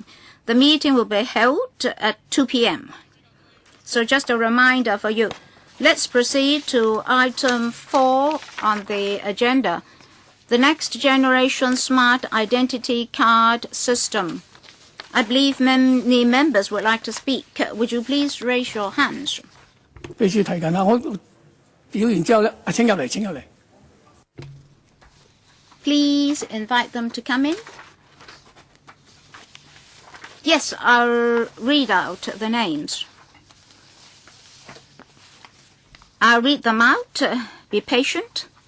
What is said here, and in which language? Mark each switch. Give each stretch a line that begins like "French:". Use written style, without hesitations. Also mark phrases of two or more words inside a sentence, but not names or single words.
English: The meeting will be held at 2 p.m. So just a reminder for you. Let's proceed to item 4 on the agenda. The next generation smart identity card system. I believe many members would like to speak. Would you please raise your hands?
Cantonese: 秘書提緊啦，我表完之後咧，請入嚟，請入嚟。
English: Please invite them to come in. Yes, I'll read out the names. I'll read them out. Be patient.